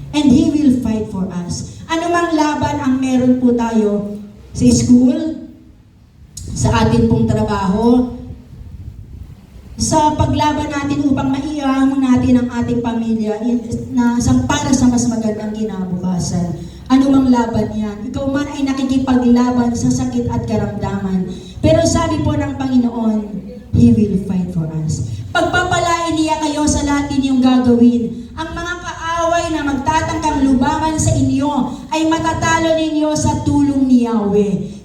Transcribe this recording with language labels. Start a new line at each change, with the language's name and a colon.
English: And He will fight for us.
Filipino: Ano mang laban ang meron po tayo sa school, sa atin pong trabaho, sa paglaban natin upang maiahon natin ang ating pamilya para sa mas magandang kinabukasan. Ano mang laban yan. Ikaw man ay nakikipaglaban sa sakit at karamdaman. Pero sabi po ng Panginoon,
English: He will fight for us.
Filipino: Pagpapalain niya kayo sa lahat ninyong gagawin. Ang mga kaaway na magtatangkang lubaban sa inyo ay matatalo ninyo sa tulong ni Yahweh.